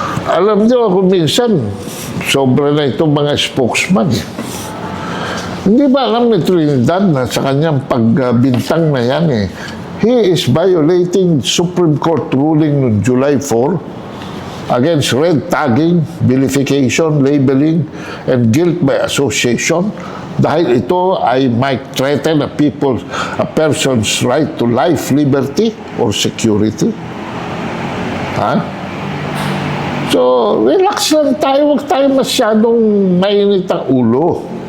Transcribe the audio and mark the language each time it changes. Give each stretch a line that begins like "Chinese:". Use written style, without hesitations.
Filipino: Alam niyo, kung minsan, sobra na itong mga spokesman. Hindi ba alam ni Trinidad na sa kanyang pagbintang na yan
English: he is violating Supreme Court ruling
Filipino: noong
English: July 4 against red tagging, vilification, labeling, and guilt by association
Filipino: dahil ito ay
English: might threaten a person's right to life, liberty, or security.
Filipino: So, relax lang tayo. Huwag tayo masyadong mainit ang ulo.